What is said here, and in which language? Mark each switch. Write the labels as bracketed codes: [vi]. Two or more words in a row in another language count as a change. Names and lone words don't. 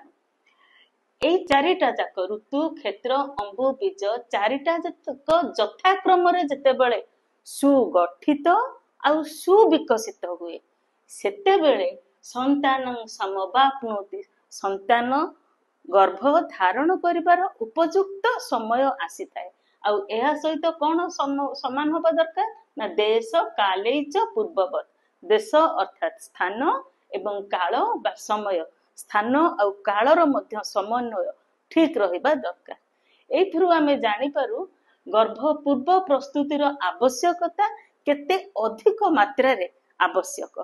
[or] ଏ ଚାରିଟା ଯାକ ଋତୁ କ୍ଷେତ୍ର ଅମ୍ବୁ ବୀଜ ଚାରିଟା ଯାକ ଯଥାକ୍ରମ ରେ ଯେତେ ବେଳେ ସୁଗଠିତ ଆଉ ସୁବିକଶିତ ହୁଏ ସେତେ ବେଳେ [sa] संतानं समवाप्नोति [or] ସନ୍ତାନ ଗର୍ଭ ଧାରଣ କରିବାର ଉପଯୁକ୍ତ ସମୟ ଆସି ଥାଏ। ଆଉ ଏହା ସହିତ କୋଉ ସମାନ ହେବା ଦରକାର ନା [sa] देश काले च पूर्ववत। [or] ଦେଶ ଅର୍ଥାତ ସ୍ଥାନ ଏବଂ କାଳ ବା ସମୟ ସ୍ଥାନ ଆଉ କାଳର ମଧ୍ୟ ସମନ୍ୱୟ ଠିକ ରହିବା ଦରକାର। ଏଥିରୁ ଆମେ ଜାଣି ପାରୁ ଗର୍ଭ ପୂର୍ବ ପ୍ରସ୍ତୁତିର ଆବଶ୍ୟକତା କେତେ ଅଧିକ ମାତ୍ରା ରେ ଆବଶ୍ୟକ।